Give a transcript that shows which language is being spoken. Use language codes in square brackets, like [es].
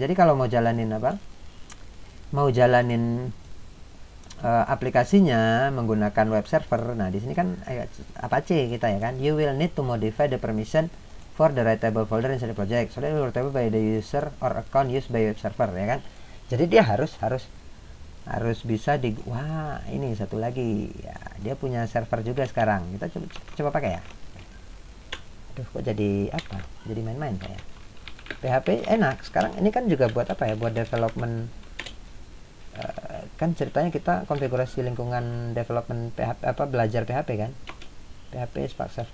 [id] Jadi kalau mau jalanin aplikasinya menggunakan web server. Nah, di sini kan Apache kita ya kan. [en] You will need to modify the permission for the writable folder inside the project. So that will be writable by the user or account used by web server [id] ya kan. Jadi dia harus bisa ini satu lagi ya, dia punya server juga sekarang. Kita coba pakai ya. Aduh, kok jadi main-main kayak PHP enak sekarang. Ini kan juga buat buat development. Kan ceritanya kita konfigurasi lingkungan development PHP, belajar PHP kan, PHP Spark Self.